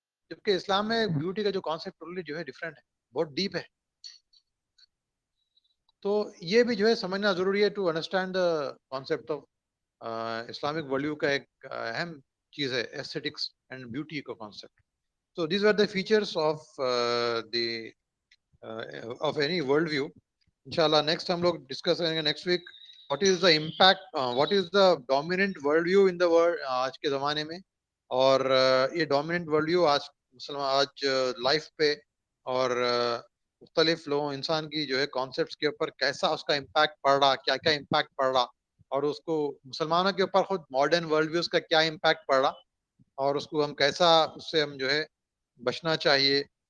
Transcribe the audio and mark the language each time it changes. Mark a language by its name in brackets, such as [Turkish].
[Urdu] جبکہ اسلام میں بیوٹی کا جو کانسیپٹ ٹوٹلی جو ہے ڈفرینٹ ہے, بہت ڈیپ ہے. تو یہ بھی جو ہے سمجھنا ضروری ہے [English] to understand the concept of Islamic world view [Urdu] کا ایک اہم چیز ہے ایستھیٹکس اینڈ بیوٹی کا concept. [English] So these were the features of the of any world view. [Urdu] Inshallah next ہم لوگ ڈسکس کریں گے next week [English] what is the impact, what is the dominant world view in the world [Urdu] آج کے زمانے میں, اور یہ dominant world view آج لائف پہ اور مختلف لوگوں انسان کی جو ہے کانسیپٹس کے اوپر کیسا اس کا امپیکٹ پڑ رہا, کیا کیا امپیکٹ پڑ رہا, اور اس کو مسلمانوں کے اوپر خود ماڈرن ورلڈ ویوز کا کیا امپیکٹ پڑ رہا, اور اس کو ہم کیسا اس سے ہم جو ہے بچنا چاہیے.